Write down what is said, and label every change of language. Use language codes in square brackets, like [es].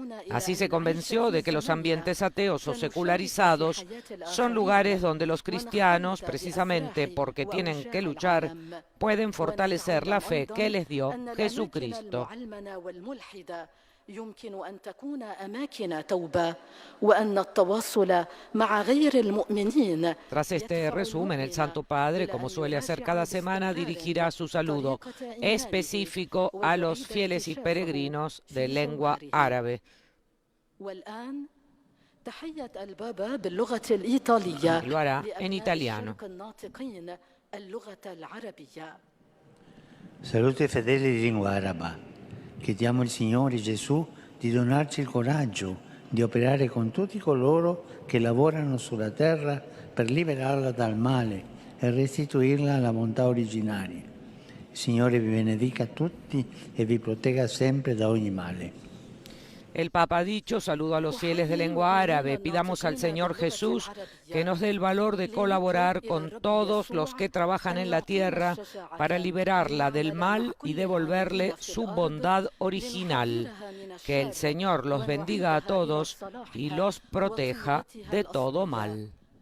[es] Así se convenció de que los ambientes ateos o secularizados son lugares donde los cristianos, precisamente porque tienen que luchar, pueden fortalecer la fe que les dio Jesucristo. [ar] يمكن أن تكون أماكن توبة وأن التواصل مع غير المؤمنين. [es] Tras este resumen, el Santo Padre, como suele hacer cada semana, dirigirá su saludo específico a los fieles y peregrinos de lengua árabe. [ar] والآن تحية البابا باللغة الإيطالية. [es] Lo hará en italiano. [ar] الناطقين اللغة العربية. [it] Salute fedeli di lingua araba. Chiediamo al Signore Gesù di donarci il coraggio di operare con tutti coloro che lavorano sulla terra per liberarla dal male e restituirla alla bontà originaria. Il Signore vi benedica tutti e vi protegga sempre da ogni male. [es] El Papa ha dicho: saludo a los fieles de lengua árabe. Pidamos al Señor Jesús que nos dé el valor de colaborar con todos los que trabajan en la tierra para liberarla del mal y devolverle su bondad original. Que el Señor los bendiga a todos y los proteja de todo mal.